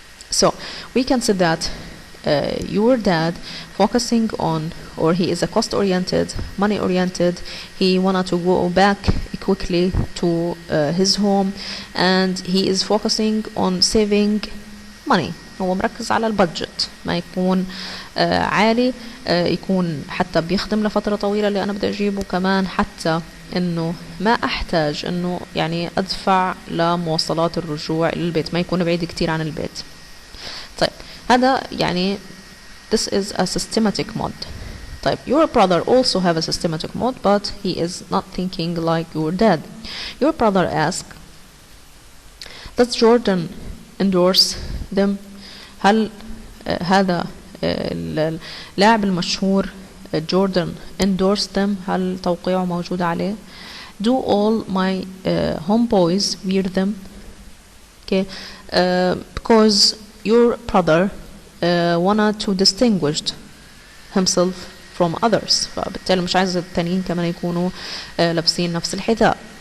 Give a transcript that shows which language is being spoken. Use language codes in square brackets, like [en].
[en] So we can say that your dad focusing on, or he is a cost oriented, money oriented, he wanted to go back quickly to his home, and he is focusing on saving money. [ar] هو مركز على البادجت، ما يكون عالي، يكون حتى بيخدم لفترة طويلة اللي أنا بدي أجيبه، كمان حتى إنه ما أحتاج إنه يعني أدفع لمواصلات الرجوع للبيت، ما يكون بعيد كتير عن البيت. طيب هذا يعني [en] this is a systematic mode. [ar] طيب [en] your brother also have a systematic mode, but he is not thinking like your dad. Your brother asked, does Jordan endorse them? [ar] هل هذا اللاعب المشهور جوردن [en] endorse them؟ [ar] هل توقيعه موجود عليه؟ [en] Do all my homeboys wear them? Okay, because your brother wanted to distinguish himself from others، [ar] فبالتالي مش عايز التانيين كمان يكونوا لابسين نفس الحذاء.